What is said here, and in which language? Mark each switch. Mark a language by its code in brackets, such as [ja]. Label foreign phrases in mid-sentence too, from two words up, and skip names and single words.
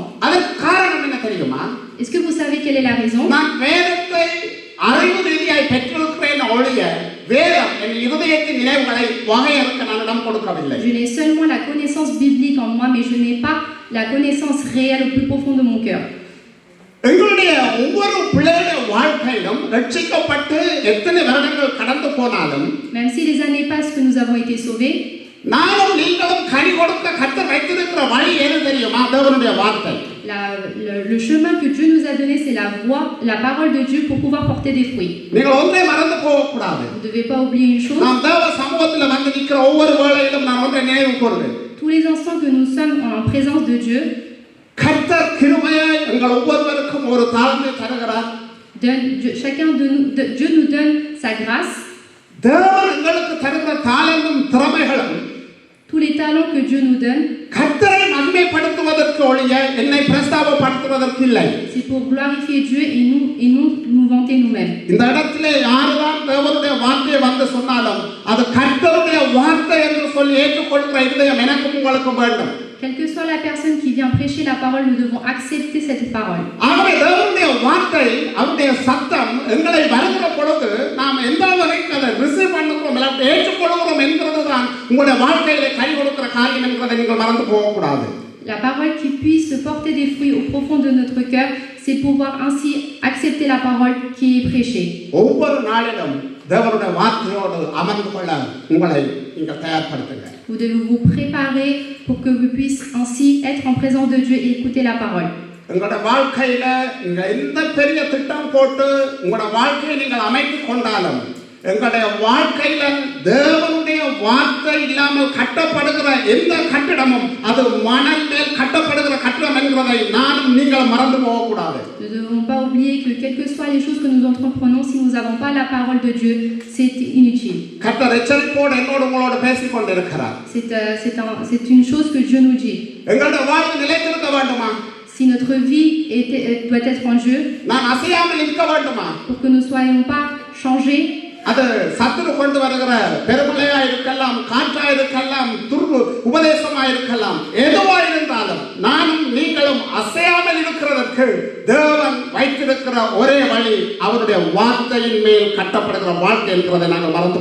[ta] அதற்கு காரணம் என்ன தெரியுமா? [fr] Est-ce que vous savez quelle est la raison? [ta] நான் வேதத்தை அறிவு ரீதியாய் பெற்றிருக்கிறேன் ஒழிய வேதம் என் இதயத்தின் நினைவுகளை வகையறுக்க நான் இடம் கொடுக்கவில்லை. [fr] Je n'ai seulement la connaissance biblique en moi, mais je n'ai pas la connaissance réelle au plus profond de mon cœur. [ta] எங்களுடைய ஒவ்வொரு பிள்ளைகளுடைய வாழ்க்கையிலும் ரட்சிக்கப்பட்டு எத்தனை வருடங்கள் கடந்து போனாலும், [fr] Même si les années passent que nous avons été sauvés, [ta] நானும் நீங்களும் கனி கொடுக்க கர்த்தர் வைத்திருக்கிற வழி எது தெரியுமா? தேவனுடைய வார்த்தை. [fr] le chemin que Dieu nous a donné, c'est la voie, la parole de Dieu pour pouvoir porter des fruits. [ta] நீங்கள் ஒன்றை மறந்து போகக்கூடாது. [fr] Vous ne devez pas oublier une chose. [ta] நாம் தேவ சமூகத்தில் வந்து நிற்கிற ஒவ்வொரு வேளையிலும் நான் ஒன்றை நினைவு கூறுவேன். [fr] Tous les instants que nous sommes en présence de Dieu, [ta] கர்த்தர் கிருபையாய் எங்கள் ஒவ்வொருவருக்கும் ஒரு தாளந்தை தருகிறார். [fr] Dieu nous donne sa grâce. [ta] தேவன் எங்களுக்கு தருகிற தாளந்தும் திறமைகளும் [fr] Tous les talents que Dieu nous donne, [ta] கர்த்தரை மகிமைப்படுத்துவதற்கு ஒழிய என்னை பிரஸ்தாபப்படுத்துவதற்கு இல்லை. [fr] c'est pour glorifier Dieu et non nous vanter nous-mêmes. [ta] இந்த இடத்திலே யாருதான் தேவனுடைய வார்த்தையை வந்து சொன்னாலும் அது கர்த்தருடைய வார்த்தை என்று சொல்லி ஏற்றுக்கொள்கிற இதயம் எனக்கும் உங்களுக்கும் வேண்டும். [fr] Quelle que soit la personne qui vient prêcher la parole, nous devons accepter cette parole. [ta] ஆகவே தேவனுடைய வார்த்தை, அவருடைய சத்தம் எங்களை வருகிற பொழுது நாம் எந்த வகைக்கு அதை ரிசீவ் பண்ணுகிறோம், ஏற்றுக்கொள்கிறோம் என்கிறதுதான் உங்களுடைய வாழ்க்கையிலே கை கொடுக்கிற காரியம் என்கிறதை நீங்கள் மறந்து போகக்கூடாது. [fr] La parole qui puisse porter des fruits au profond de notre cœur, c'est pouvoir ainsi accepter la parole qui est prêchée. [ta] ஒவ்வொரு நாளிலும் தேவனுடைய வார்த்தையோடு அமர்ந்து கொள்ள உங்களை நீங்கள் தயார்படுத்துங்க. [fr] Vous devez vous préparer pour que vous puissiez ainsi être en présence de Dieu et écouter la parole. [ta] உங்களுடைய வாழ்க்கையில நீங்க எந்த பெரிய திட்டம் போட்டு உங்களுடைய வாழ்க்கையை நீங்கள் அமைத்துக் கொண்டாலும், எங்களுடைய வாழ்க்கையில தேவனுடைய வார்த்தை இல்லாமல் கட்டப்படுகிற எந்த கட்டிடமும் அது மணல் மேல் கட்டப்படுகிற கட்டிடம் என்கிறதை நானும் நீங்கள் மறந்து போகக்கூடாது. [fr] Nous ne devons pas oublier que quelles que soient les choses que nous entreprenons, si nous n'avons pas la parole de Dieu, c'est inutile. [ta] கர்த்தர் எச்சரிப்போடு என்னோடு உங்களோடு பேசிக் கொண்டிருக்கிறார். [fr] C'est une chose que Dieu nous dit. [ta] எங்களுடைய வாழ்க்கை நிலைத்திருக்க வேண்டுமா? [fr] Si notre vie doit être en Dieu, [ta] நான் அசையாமல் இருக்க வேண்டுமா? [fr] pour que nous ne soyons pas changés, [ta] அது சத்துரு கொண்டு வருகிற பெருமழையா இருக்கலாம், காற்றா இருக்கலாம், துர்வு உபதேசமா இருக்கலாம், எதுவா இருந்தாலும் நானும் நீங்களும் அசையாமல் இருக்கிறதற்கு தேவன் வைத்திருக்கிற ஒரே வழி அவருடைய வார்த்தையின் மேல் கட்டப்படுகிற வாழ்க்கை என்பதை நாங்கள் மறந்து